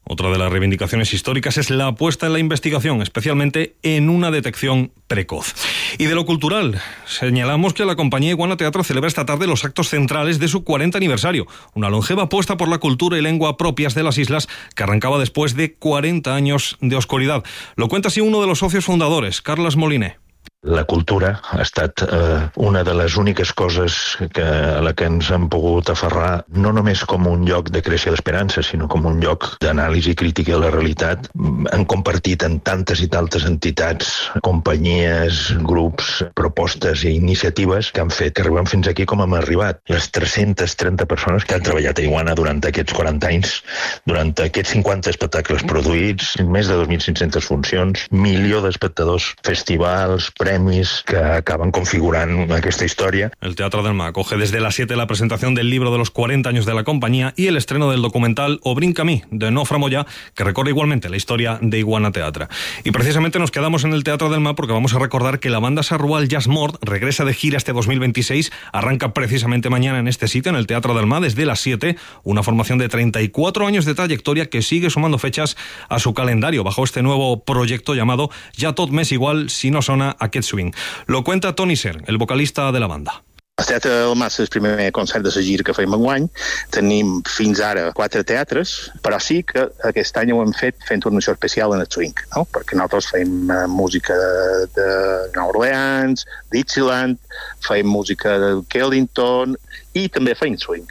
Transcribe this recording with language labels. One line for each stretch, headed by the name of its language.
Spanish: Otra de las reivindicaciones históricas es la apuesta en la investigación, especialmente en una detección precoz. Y de lo cultural, señalamos que la compañía Iguana Teatro celebra esta tarde los actos centrales de su 40 aniversario, una longeva apuesta por la cultura y lengua propias de las islas que arrancaba después de 40 años de oscuridad. Lo cuenta así uno de los socios fundadores, Carles Moliné.
Catalan: La cultura ha estat una de les úniques coses a la que ens hem pogut aferrar, no només com un lloc de creació d'esperança, sinó com un lloc d'anàlisi crítica de la realitat. Hem compartit en tantes i tantes entitats, companyies, grups, propostes i iniciatives que han fet que arribem fins aquí com hem arribat. Les 330 persones que han treballat a Iguana durant aquests 40 anys, durant aquests 50 espectacles produïts, més de 2.500 funcions, milió d'espectadors, festivals, premis que acaben configurant aquesta història.
Spanish: El Teatre del Mar acoge desde las 7 la presentación del libro de los 40 años de la compañía y el estreno del documental Obrín Camí, de Nofra Moya, que recorre igualmente la historia de Iguana Teatre. Y precisamente nos quedamos en el Teatre del Mar porque vamos a recordar que la banda Sarrual Jazz Mort regresa de gira este 2026, arranca precisamente mañana en este sitio, en el Teatre del Mar, desde las 7, una formación de 34 años de trayectoria que sigue sumando fechas a su calendario bajo este nuevo proyecto llamado Ya tot m'és igual si no sona a Aquest Swing. Lo cuenta Tony Sern, el vocalista de la banda.
Catalan: El Teatre del Mas és el primer concert de la gira que fem enguany. Tenim fins ara 4 teatres, però sí que aquest any ho hem fet fent una edició especial en el swing, no? Perquè nosaltres fem música de New Orleans, Dixieland, fem música de Kellington i també fem swing.